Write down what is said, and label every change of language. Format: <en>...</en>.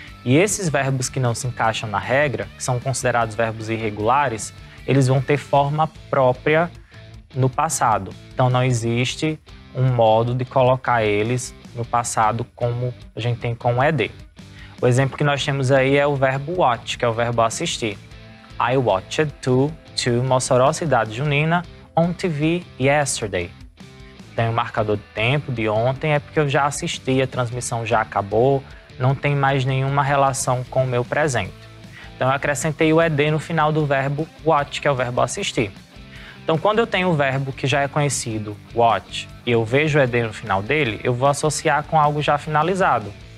<pt>E esses verbos que não se encaixam na regra, que são considerados verbos irregulares, eles vão ter forma própria no passado. Então não existe um modo de colocar eles no passado como a gente tem com o ED. O exemplo que nós temos aí é o verbo watch, que é o verbo assistir.</pt> <en>I watched to Mossoró Cidade Junina on TV yesterday.</en> <pt>Tem um marcador de tempo de ontem, é porque eu já assisti, a transmissão já acabou, não tem mais nenhuma relação com o meu presente. Então eu acrescentei o ED no final do verbo watch, que é o verbo assistir. Então quando eu tenho o verbo que já é conhecido, watch, e eu vejo o ED no final dele, eu vou associar com algo já finalizado.</pt>